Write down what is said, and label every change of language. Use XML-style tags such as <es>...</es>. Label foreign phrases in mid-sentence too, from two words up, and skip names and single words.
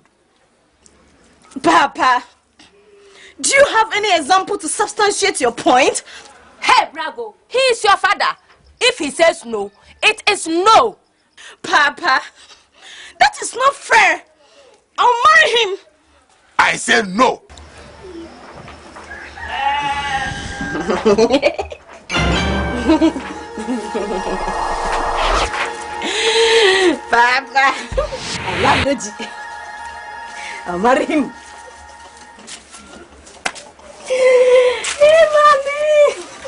<en>Papa, do you have any example to substantiate your point? Hey, Bravo, he is your father. If he says no, it is no. Papa, that is not fair. I'll marry him. I said no. Papa, I love Deji. I'll marry him. Hey, mommy.</en>